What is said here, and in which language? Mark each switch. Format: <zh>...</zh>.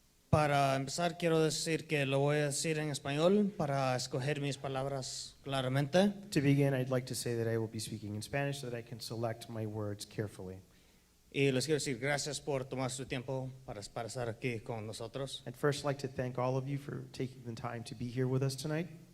<es>Para empezar, quiero decir que lo voy a decir en español para escoger mis palabras claramente.</es> <en>To begin, I'd like to say that I will be speaking in Spanish so that I can select my words carefully.</en> <es>Y les quiero decir gracias por tomar su tiempo para estar aquí con nosotros.</es> <en>I'd first like to thank all of you for taking the time to be here with us tonight.</en>